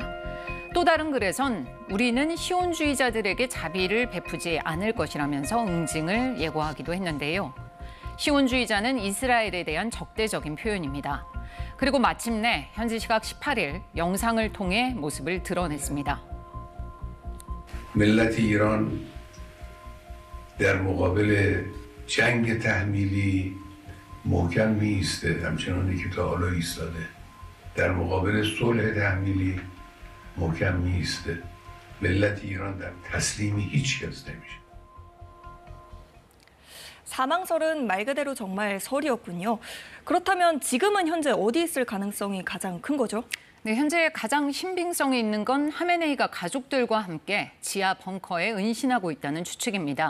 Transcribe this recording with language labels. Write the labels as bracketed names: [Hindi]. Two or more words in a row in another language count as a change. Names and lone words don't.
[Korean] 또 다른 글에선 우리는 시온주의자들에게 자비를 베푸지 않을 것이라면서 응징을 예고하기도 했는데요. 시온주의자는 이스라엘에 대한 적대적인 표현입니다. 그리고 마침내 현지 시각 18일 영상을 통해 모습을 드러냈습니다. [Persian] ملت ایران در مقابل جنگ تحمیلی محکم می‌ایسته، همچنانی که تا حالا ایستاده. در مقابل صلح تحمیلی محکم می‌ایسته. ملت ایران در تسلیمی هیچ کس نمیشه. [Korean] 사망설은 말 그대로 정말 설이었군요. 그렇다면 지금은 현재 어디 있을 가능성이 가장 큰 거죠? 네, 현재 가장 신빙성이 있는 건 하메네이가 가족들과 함께 지하 벙커에 은신하고 있다는 추측입니다.